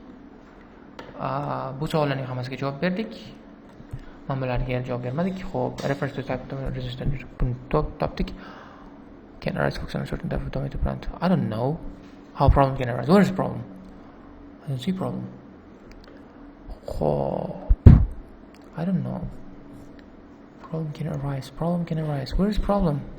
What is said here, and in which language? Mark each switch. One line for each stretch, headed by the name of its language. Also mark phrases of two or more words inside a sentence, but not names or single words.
Uzbek: Bu savollarning hammasiga javob berdik. Mana bularga javob bermadik. Xo'p,
English: reference to type resistant topdik. Can arise for some certain type of tomato plant. I don't know how problem can arise. Where is the problem? I don't see problem. Xo'p, I don't know. Problem can arise. Problem can arise. Where is problem?